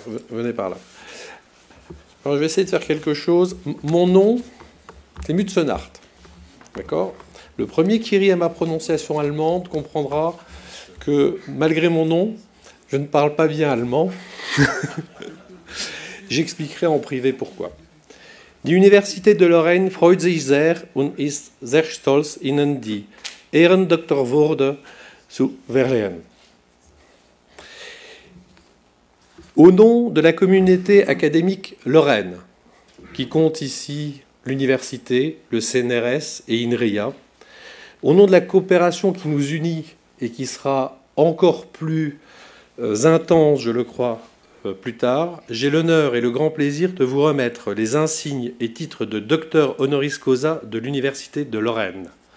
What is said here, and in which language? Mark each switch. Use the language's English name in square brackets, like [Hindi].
[French] Venez par là. Alors, je vais essayer de faire quelque chose. Mon nom, c'est Mutzenart. D'accord ? Le premier qui rit à ma prononciation allemande comprendra que, malgré mon nom, je ne parle pas bien allemand. J'expliquerai en privé pourquoi. [German] Die Universität de Lorraine freut sich sehr und ist sehr stolz, Ihnen die Ehrendoktorwürde zu verleihen. [French] Au nom de la communauté académique Lorraine, qui compte ici l'université, le CNRS et INRIA, au nom de la coopération qui nous unit et qui sera encore plus intense, je le crois, plus tard, j'ai l'honneur et le grand plaisir de vous remettre les insignes et titres de docteur honoris causa de l'Université de Lorraine.